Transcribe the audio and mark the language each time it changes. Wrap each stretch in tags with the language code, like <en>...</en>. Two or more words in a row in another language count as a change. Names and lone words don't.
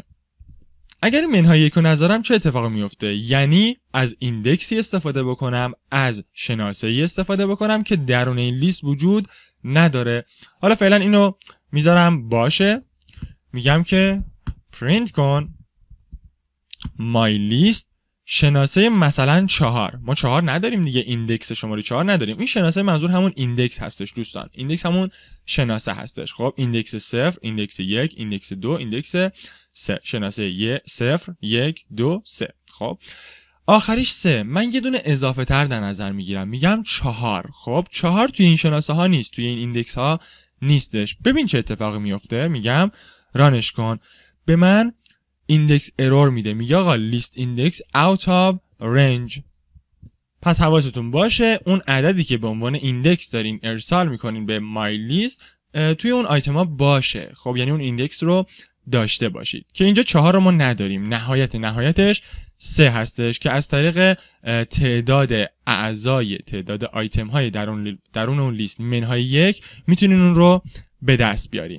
<fa>اگر این منهای یک رو نذارم چه اتفاقی میفته؟ یعنی از ایندکسی استفاده بکنم، از شناسه‌ای استفاده بکنم که درون این لیست وجود نداره. حالا فعلا اینو میذارم باشه، میگم که print کن</fa> <en>my list</en> <fa>شناسه مثلا 4. ما 4 نداریم دیگه، ایندکس شماره 4 نداریم. این شناسه منظور همون ایندکس هستش دوستان. ایندکس همون شناسه هستش. خب ایندکس 0، ایندکس 1، ایندکس 2، ایندکس 3. شناسه 0، 1، 2، 3. خب آخریش 3. من یه دونه اضافه تر در نظر میگیرم، میگم 4. خب 4 توی این شناسه ها نیست، توی این ایندکس ها نیستش. ببین چه اتفاقی میفته. میگم رانش کن، به من</fa> <en>index error</en> <fa>میده، میگه آقا</fa> <en>list index out of range.</en> <fa>پس حواستون باشه اون عددی که به عنوان ایندکس دارین ارسال میکنین به</fa> <en>my list</en> <fa>توی اون آیتما باشه. خب یعنی اون ایندکس رو داشته باشید که اینجا 4 رو ما نداریم. نهایتش 3 هستش که از طریق تعداد اعضای تعداد آیتم های درون اون لیست منهای 1 میتونین اون رو به دست بیارین.</fa>